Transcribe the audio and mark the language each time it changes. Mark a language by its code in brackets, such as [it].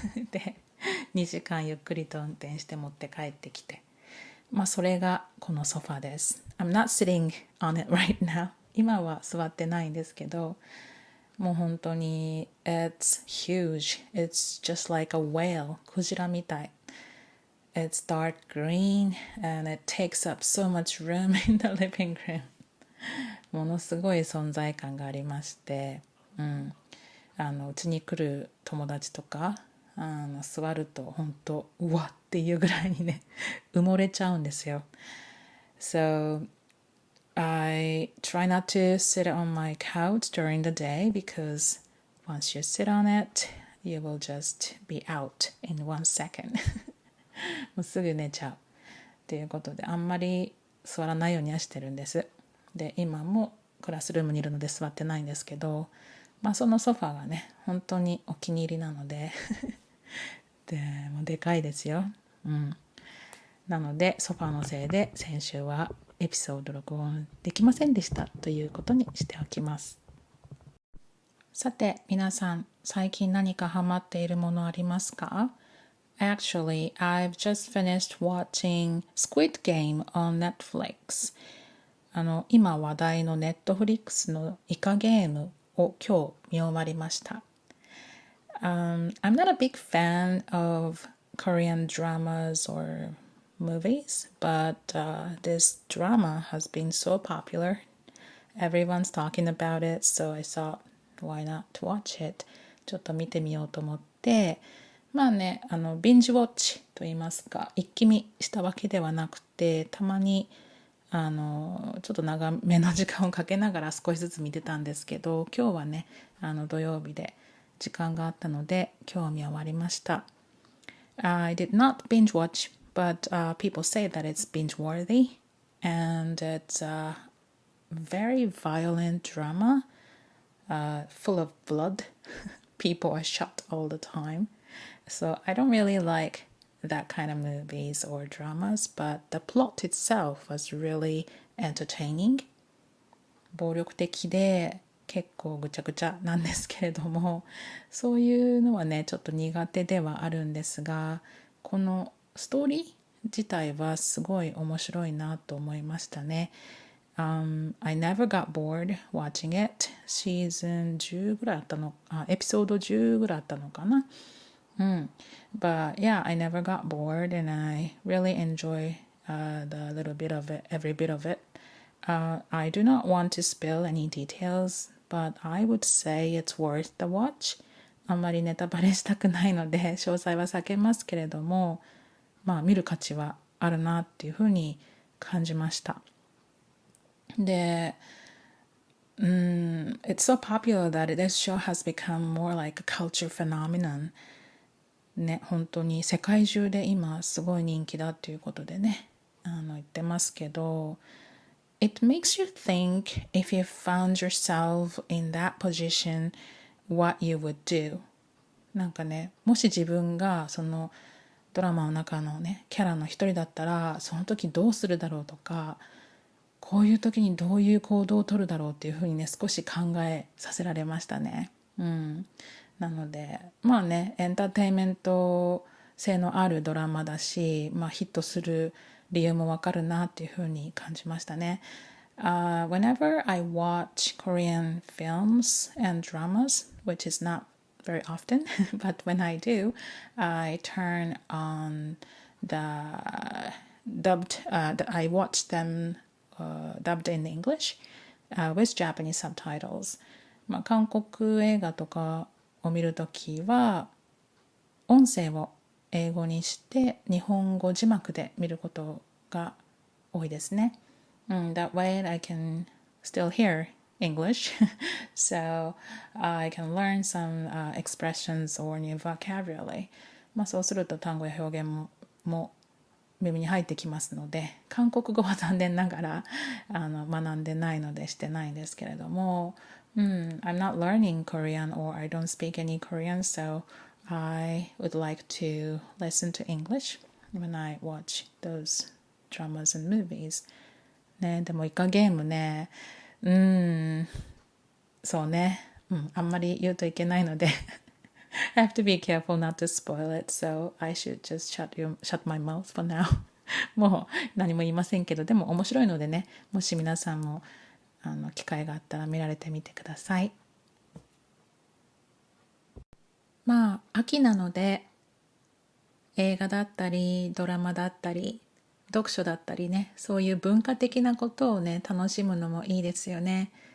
[ja] で、2時間ゆっくりと運転して持って帰ってきて、それがこのソファーです。 [en] I'm not sitting on it right now. [ja] 今は座ってないんですけど、もう本当に [en] It's huge. It's just like a whale. [ja] クジラみたい。 [en] It's dark green and it takes up so much room in the living room. [ja] ものすごい存在感がありまして、うちに来る友達とか座ると本当うわっていうぐらいにね埋もれちゃうんですよ。 [en] So I try not to sit on my couch during the day because once you sit on it, you will just be out in 1 second. [ja] もうすぐ寝ちゃうっていうことで、あんまり座らないようにはしてるんです。で、今もクラスルームにいるので座ってないんですけど、そのソファーがね本当にお気に入りなのででもでかいですよ。なのでソファーのせいで先週はエピソード録音できませんでしたということにしておきます。さて皆さん、最近何かハマっているものありますか？ [en] Actually, I've just finished watching Squid Game on Netflix. [ja] 今話題の Netflix のイカゲームを今日見終わりました。 [en] I'm not a big fan of Korean dramas or movies, but this drama has been so popular. Everyone's talking about it, so I thought, why not watch it? [ja] ちょっと見てみようと思って、ビンジウォッチと言いますか、一気見したわけではなくて、たまにちょっと長めの時間をかけながら少しずつ見てたんですけど、今日はね、土曜日で時間があったので、今日見終わりました。 [en] I did not binge watch, but people say that it's binge worthy, and it's a very violent drama, full of blood. People are shot all the time. So I don't really like that kind of movies or dramas, but the plot itself was really entertaining. [ja] 暴力的で結構ぐちゃぐちゃなんですけれども、そういうのはねちょっと苦手ではあるんですが、このストーリー自体はすごい面白いなと思いましたね。 [en] I never got bored watching it. [ja] シーズン10ぐらいあったの、エピソード10ぐらいあったのかな。 [en] But yeah, I never got bored and I really enjoy the little bit of it, every bit of it. I do not want to spill any details, but I would say it's worth the watch. [ja] あんまりネタバレしたくないので詳細は避けますけれども、まあ見る価値はあるなっていうふうに感じました。 [en] で、it's so popular that this show has become more like a culture phenomenon. [ja] ね、本当に世界中で今すごい人気だっていうことでね、言ってますけど、 [en] It makes you think if you found yourself in that position, what you would do. [ja] なんかね、もし自分がそのドラマの中のね、キャラの一人だったら、その時どうするだろうとか、こういう時にどういう行動を取るだろうっていうふうにね、少し考えさせられましたね。なので、まあね、エンターテインメント性のあるドラマだし、まあヒットする理由もわかるなっていうふうに感じましたね。 [en] Whenever I watch Korean films and dramas, which is not very often, but when I do, I turn on the I watch them dubbed in English with Japanese subtitles. [ja] まあ、韓国映画とかを見るときは音声を英語にして日本語字幕で見ることが多いですね。 [en] That way I can still hear English, so I can learn some expressions or new vocabulary. [ja] まあそうすると単語や表現も耳に入ってきますので、韓国語は残念ながら学んでないのでしてないんですけれども、 [en] I'm not learning Korean or I don't speak any Korean, so I would like to listen to English when I watch those dramas and movies. [ja] ね、でもイカゲームね、そうね、あんまり言うといけないので [en] I have to be careful not to spoil it, so I should just shut my mouth for now. [ja] もう何も言いませんけど、でも面白いのでね、もし皆さんも機会があったら見られてみてください。まあ秋なので映画だったりドラマだったり読書だったりね、そういう文化的なことをね楽しむのもいいですよね。